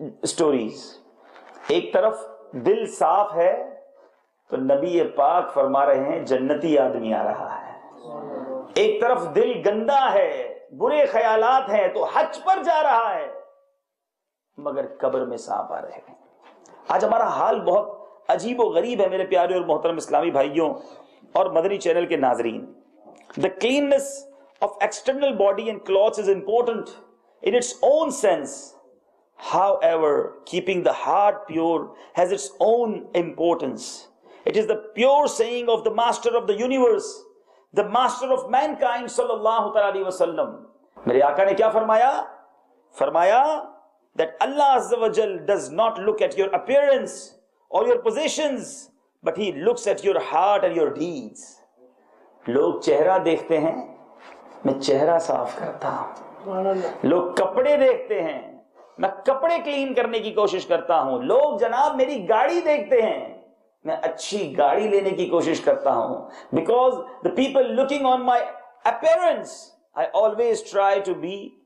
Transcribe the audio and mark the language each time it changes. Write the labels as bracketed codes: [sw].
[ur] stories، ایک طرف دل صاف ہے تو نبی پاک فرما رہے ہیں جنتی آدمی آ رہا ہے، ایک طرف دل گندا ہے، برے خیالات ہیں تو حج پر جا رہا ہے مگر قبر میں سانپ آ رہے ہیں۔ آج ہمارا حال بہت عجیب و غریب ہے میرے پیارے اور محترم اسلامی بھائیوں اور مدنی چینل کے ناظرین۔ [en] The cleanness of external body and clothes is important in its own sense. However, keeping the heart pure has its own importance. It is the pure saying of the master of the universe, the master of mankind sallallahu alaihi wasallam. [ur] میرے آقا نے کیا فرمایا؟ فرمایا [en] that Allah Azza wa Jal does not look at your appearance or your possessions, but He looks at your heart and your deeds. [ur] لوگ چہرہ دیکھتے ہیں، میں چہرہ صاف کرتا ہوں، لوگ کپڑے دیکھتے ہیں، میں کپڑے کلین کرنے کی کوشش کرتا ہوں، لوگ جناب میری گاڑی دیکھتے ہیں، میں اچھی گاڑی لینے کی کوشش کرتا ہوں۔ [en] Because the people looking on my appearance, I always try to be